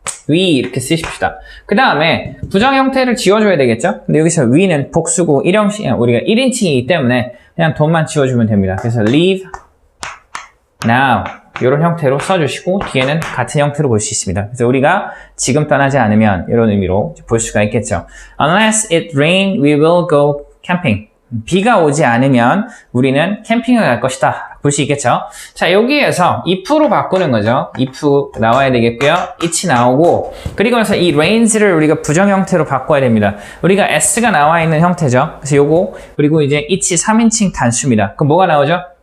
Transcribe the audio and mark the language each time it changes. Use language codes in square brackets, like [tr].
[ko] we 이렇게 쓰십시다. 그 다음에 부정 형태를 지워줘야 되겠죠. 근데 여기서 we는 복수고 우리가 1인칭이기 때문에 그냥 돈만 지워주면 됩니다. 그래서 [en] leave now [ko] 이런 형태로 써주시고 뒤에는 같은 형태로 볼 수 있습니다. 그래서 우리가 지금 떠나지 않으면 이런 의미로 볼 수가 있겠죠. [en] Unless it rain, we will go camping. [ko] 비가 오지 않으면 우리는 캠핑을 갈 것이다. 볼 수 있겠죠. 자, 여기에서 if로 바꾸는 거죠. if 나와야 되겠고요. it 나오고 그리고 나서 이 rains를 우리가 부정 형태로 바꿔야 됩니다. 우리가 s가 나와 있는 형태죠. 그래서 요거 그리고 이제 it이 3인칭 단수입니다. 그럼 뭐가 나오죠?